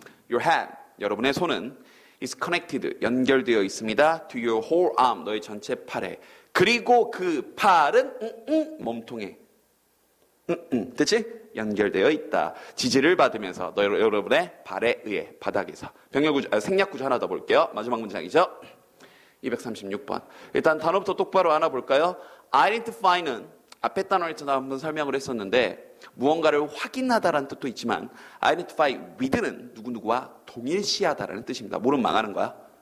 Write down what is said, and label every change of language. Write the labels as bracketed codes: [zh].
[en] Your hand, [ko] 여러분의 손은 [en] is connected, [ko] 연결되어 있습니다. [en] to your whole arm, [ko] 너의 전체 팔에. 그리고 그 팔은 몸통에 됐지? 연결되어 있다. 지지를 받으면서 여러분의 발에 의해 바닥에서. 생략구조 하나 더 볼게요. 마지막 문장이죠. 236번. 일단 단어부터 똑바로 알아볼까요? identify는 앞에 단어를 한번 설명을 했었는데 무언가를 확인하다라는 뜻도 있지만 identify with는 누구누구와 동일시하다라는 뜻입니다. 모르면 망하는 거야.